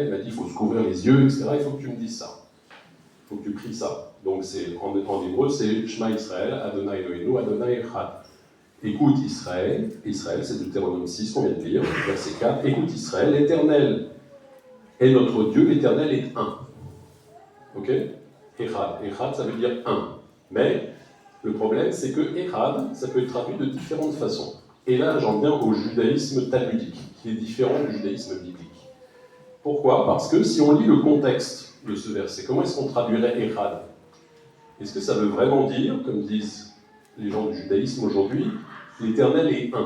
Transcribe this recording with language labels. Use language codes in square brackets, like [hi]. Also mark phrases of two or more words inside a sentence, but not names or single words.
[fr] Il m'a dit, il faut se couvrir les yeux, etc. Il faut que tu me dises ça. Il faut que tu pries ça. Donc, en hébreu, c'est [he] Shema Israël, Adonai Eloheinu, Adonai Echad. [fr] Écoute Israël, Israël c'est Deutéronome 6 qu'on vient de lire, verset 4. Écoute Israël, l'Éternel est notre Dieu, l'Éternel est un. Ok? Echad. Echad, ça veut dire un. Mais le problème, c'est que Echad, ça peut être traduit de différentes façons. Et là, j'en viens au judaïsme talmudique, qui est différent du judaïsme biblique. Pourquoi? Parce que si on lit le contexte de ce verset, comment est-ce qu'on traduirait Echad? Est-ce que ça veut vraiment dire, comme disent les gens du judaïsme aujourd'hui, l'Éternel est un?